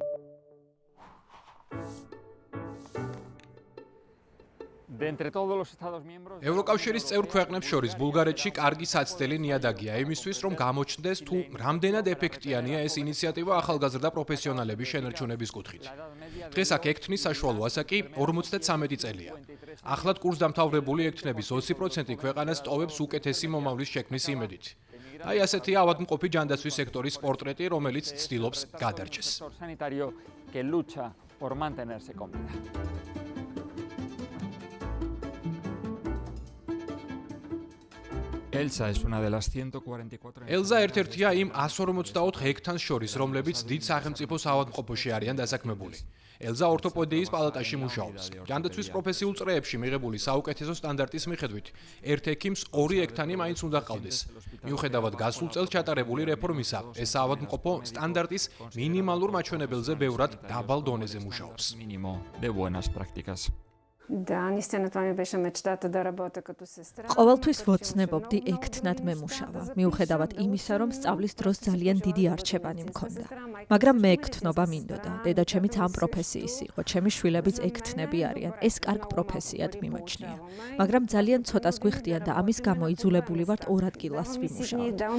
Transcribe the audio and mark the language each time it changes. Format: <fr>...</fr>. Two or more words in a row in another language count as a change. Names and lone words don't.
<ka>ევროკავშირის წევრ ქვეყნებს შორის ბულგარეთში კარგი საცდელი ნიადაგია იმისთვის, რომ გამოჩნდეს თუ რამდენად ეფექტიანია ეს ინიციატივა ახალგაზრდა პროფესიონალების შენარჩუნების კუთხით. დღეს აქ ექთნის საშუალო ასაკი 53 წელია. ახლად კურსდამთავრებული ექთნების 20% ქვეყანას ტოვებს უკეთესი მომავლის შექმნის იმედით. აი ასეთია ავადმყოფი ჯანდაცვის სექტორის პორტრეტი, რომელიც ცდილობს გადარჩეს.</ka> <es>Elsa es una de las 144</es> <ka>ელზა ერთ-ერთია იმ 144 ექთანს შორის, რომლებიც დიდ სახელმწიფოს ავადმყოფოში არიან დასაქმებული. ელზა ორთოპედიის პალატაში მუშაობს. ჯანდაცვის პროფესიულ წრეებში მიღებული საუკეთესო სტანდარტის მიხედვით, ერთ ექიმს 2 ექთანი მაინც უნდა ჰყავდეს. მიუხედავად გასულ წელს ჩატარებული რეფორმისა, ეს ავადმყოფო სტანდარტის მინიმალურ მაჩვენებელზე ბევრად დაბალ დონეზე მუშაობს.</ka> <es>mínimo de buenas prácticas.</es> <ka>ყოველთვის ვოცნებობდი ექთნად მემუშავა, მიუხედავად იმისა, რომ სწავლის დროს ძალიან დიდი არჩევანი მქონდა. მაგრამ მე ექთნობა მინდოდა. დედაჩემიც ამ პროფესიის იყო, ჩემი შვილებიც ექთნები არიან. ეს კარგ პროფესიად მიმაჩნია. მაგრამ ძალიან ცოტას გვიხდიან და ამის გამო იძულებული ვართ ორ ადგილას ვიმუშაოთ.</ka>